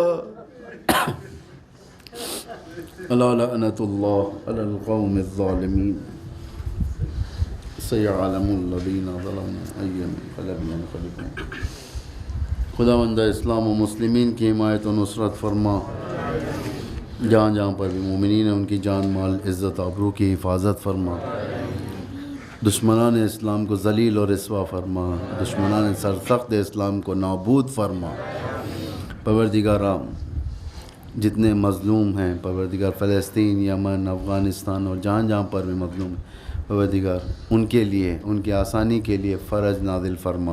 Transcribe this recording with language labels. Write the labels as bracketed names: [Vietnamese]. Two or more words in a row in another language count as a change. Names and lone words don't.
[Arabic] الا لعنت اللہ علی القوم الظالمین سیعلم الذین ظلموا ای منقلب ینقلبون۔ [Urdu] خداوند اسلام و مسلمین کی حمایت و نصرت فرما، جہاں جہاں پر بھی مومنین ہیں ان کی جان مال عزت آبرو کی حفاظت فرما، دشمنان اسلام کو ذلیل و رسوا فرما، دشمنان سرسخت اسلام کو نابود فرما۔ پروردگارا جتنے مظلوم ہیں پروردگار، فلسطین، یمن، افغانستان اور جہاں جہاں پر بھی مظلوم ہیں پروردگار، ان کے لیے ان کی آسانی کے لیے فرج نازل فرما۔